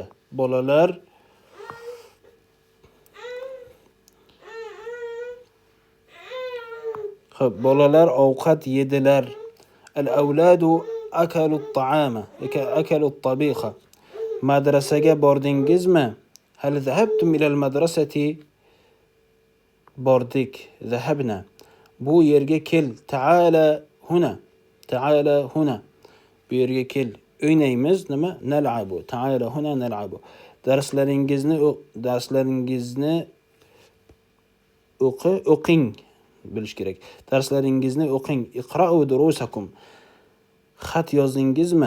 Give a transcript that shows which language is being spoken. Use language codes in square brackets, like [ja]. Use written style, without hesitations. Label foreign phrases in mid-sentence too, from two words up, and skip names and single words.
[uz] Bolalar bolalar ovqat yedilar. [ar] الأولاد أكلوا الطعام. أكلوا الطبق. [uz] Madrasaga bordingizmi? [ar] هل ذهبتم إلى المدرسة? [uz] Bordik. Zahabna. Bu yerga kel. [ar] تعال هنا. تعال هنا. [uz] Bu yerga kel. O'ynaymiz nima? Nal'abu. [ar] تعال هنا نلعب. [uz] Darslaringizni o'qing bilish kerak. Darslaringizni o'qing. [ar] اقرؤوا دروسكم. [uz] Xat yozdingizmi?